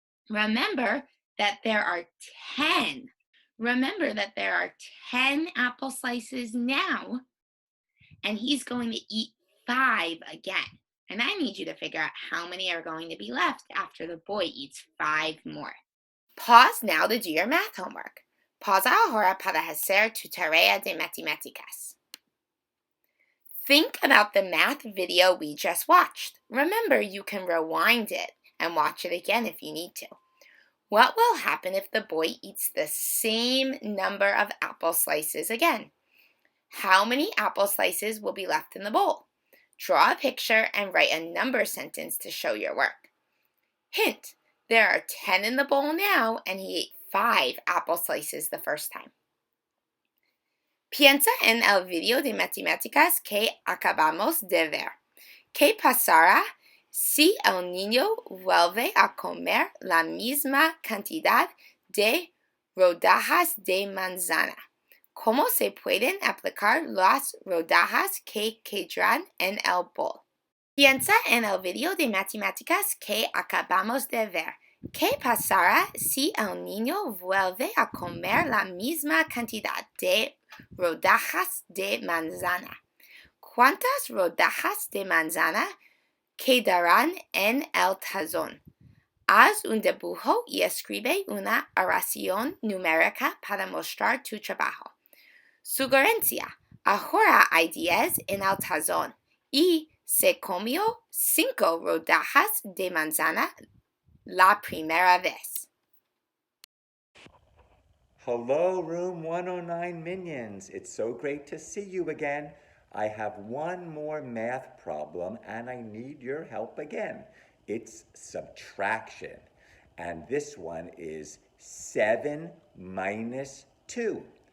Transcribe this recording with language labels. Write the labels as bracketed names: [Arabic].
[English] Remember that there are 10. Remember that there are 10 apple slices now, and he's going to eat 5 again. And I need you to figure out how many are going to be left after the boy eats 5 more. Pause now to do your math homework. [Spanish] Pausa ahora para hacer tu tarea de matemáticas. [English] Think about the math video we just watched. Remember, you can rewind it and watch it again if you need to. What will happen if the boy eats the same number of apple slices again? How many apple slices will be left in the bowl? Draw a picture and write a number sentence to show your work. Hint, there are 10 in the bowl now, and he ate 5 apple slices the first time. [Spanish] Piensa en el video de matemáticas que acabamos de ver. ¿Qué pasará si el niño vuelve a comer la misma cantidad de rodajas de manzana? ¿Cómo se pueden aplicar las rodajas que quedarán en el bol? Piensa en el video de matemáticas que acabamos de ver. ¿Qué pasará si el niño vuelve a comer la misma cantidad de rodajas de manzana? ¿Cuántas rodajas de manzana quedarán en el tazón? Haz un dibujo y escribe una oración numérica para mostrar tu trabajo. Sugerencia: ahora hay 10 en el tazón y se comió 5 rodajas de manzana la primera vez. [English] Hello, Room 109 Minions. It's so great to see you again. I have one more math problem and I need your help again. It's subtraction. And this one is 7 minus 2.